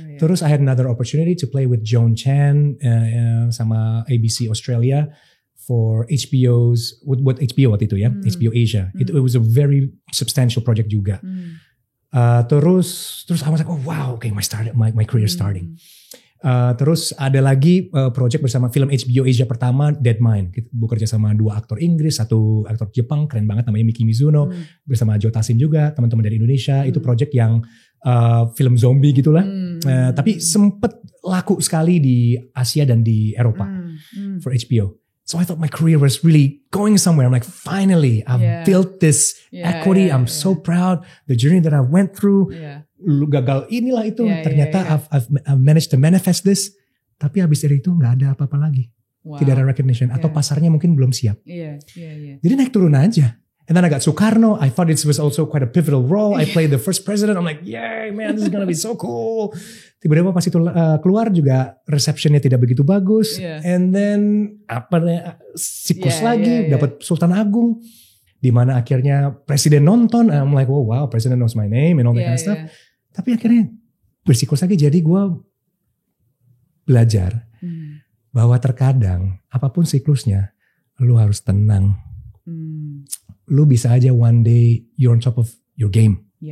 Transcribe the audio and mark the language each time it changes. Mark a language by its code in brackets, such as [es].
[id] Terus [en] I had another opportunity to play with Joan Chan [id] sama [en] ABC Australia for HBO's what HBO [id] waktu itu ya, [en] HBO Asia. It was a very substantial project [id] juga. Terus [en] I was like, oh wow, okay, my career starting. [id] Terus ada lagi project bersama film HBO Asia pertama, Dead Mind. Kita bekerja sama 2 aktor Inggris, 1 aktor Jepang, keren banget namanya Miki Mizuno, bersama Joe Taslim juga, teman-teman dari Indonesia. Itu project yang film zombie gitulah. Tapi sempet laku sekali di Asia dan di Eropa [en] for HBO. So I thought my career was really going somewhere. I'm like, finally, I've built this equity. I'm so proud. The journey that I went through. [id] Gagal inilah itu. Ternyata [en] I've managed to manifest this. [id] Tapi habis dari itu gak ada apa-apa lagi. Tidak ada recognition. Atau pasarnya mungkin belum siap. Jadi naik turun aja. [en] And then I got Sukarno. I thought it was also quite a pivotal role. I played the first president. I'm like, yay man, this is gonna be so cool. [id] Tiba-tiba pas itu keluar juga receptionnya tidak begitu bagus. [en] And then [id] siklus lagi dapat Sultan Agung. Dimana akhirnya presiden nonton. [en] I'm like, oh wow, president knows my name and all that kind of stuff. [id] Tapi akhirnya bersiklus lagi. Jadi gue belajar bahwa terkadang apapun siklusnya, lu harus tenang. Lu bisa aja [en] one day you're on top of your game.